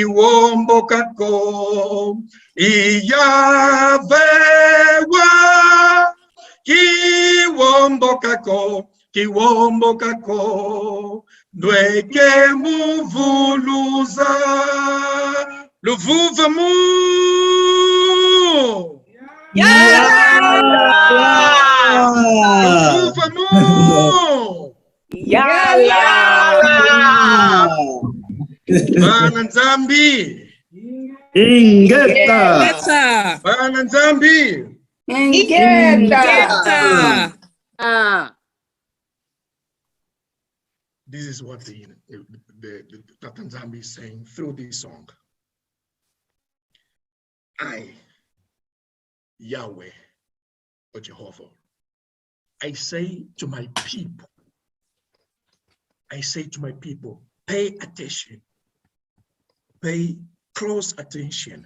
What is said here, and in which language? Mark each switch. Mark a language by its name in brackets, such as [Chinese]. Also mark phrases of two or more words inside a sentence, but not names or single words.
[Kongo] iyavewa kiwombo kako dweke muvuluza luvuva mu luvuva mu Bana Nzambi Ingeta. Bana Nzambi Ingeta. [English] This is what the [Kongo] TATA NZAMBI [English] is saying through this song. I, Yahweh, or Jehovah, I say to my people, pay attention, pay close attention.